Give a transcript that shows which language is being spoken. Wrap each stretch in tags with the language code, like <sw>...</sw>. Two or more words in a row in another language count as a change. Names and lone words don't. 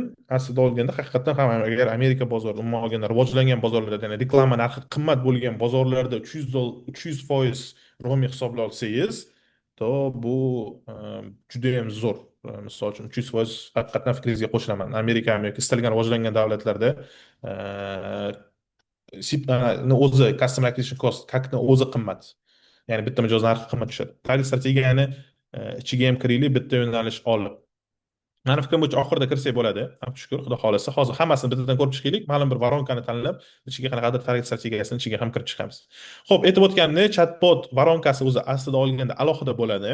<uz>Aslida olganda haqiqatan ham agar Amerika bozori, umuman olganda rivojlangan bozorlarda, ya'ni reklama narxi qimmat bo'lgan bozorlarda 300% romi hisoblay olsangiz, to bu juda ham zo'r. Misol uchun 300% haqiqatan fikringizga qo'shilaman. Amerika yoki istalgan rivojlangan davlatlarda sipni o'zi,</uz> <en>customer acquisition cost,</en> <uz>kakni o'zi qimmat. Ya'ni bitta mijoz narxi qimmat tushadi. Target strategiyani ichiga ham kiraylik, bitta yo'nalish olib. Meni fikrim bo'yicha oxirida kirsak bo'ladi. Hamma shukur, Xudo xolasa. Hozir hammasini bittadan ko'rib chiqaylik. Ma'lum bir voronkani tanlab, ichiga qanaqadir target strategiyasini ichiga ham kirib chiqamiz. Xo'p, aytib o'tganimdek, chatbot voronkasi o'zi aslida olganda alohida bo'ladi.</uz>